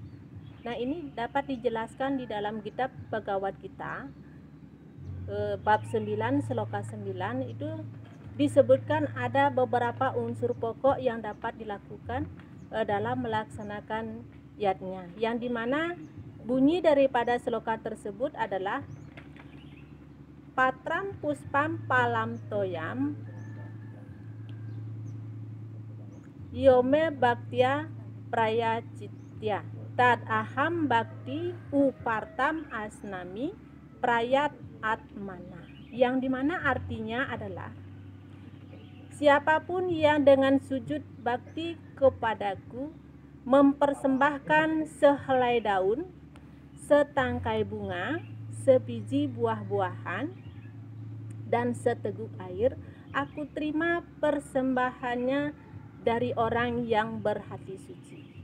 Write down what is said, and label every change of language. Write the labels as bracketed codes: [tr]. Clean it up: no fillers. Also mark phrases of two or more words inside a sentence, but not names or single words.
[id] Nah, ini dapat dijelaskan di dalam kitab Bhagavad Gita bab 9 sloka 9 itu disebutkan ada beberapa unsur pokok yang dapat dilakukan dalam melaksanakan yatnya, yang dimana bunyi daripada sloka tersebut adalah [sa] Patram puspam palam toyam Yome Bhaktya Prayachitya Tad Aham Bhakti Upartam Asnami Prayat Atmana, [id] yang dimana artinya adalah siapapun yang dengan sujud bakti kepadaku mempersembahkan sehelai daun, setangkai bunga, sebiji buah-buahan, dan seteguk air, aku terima persembahannya dari orang yang berhati suci.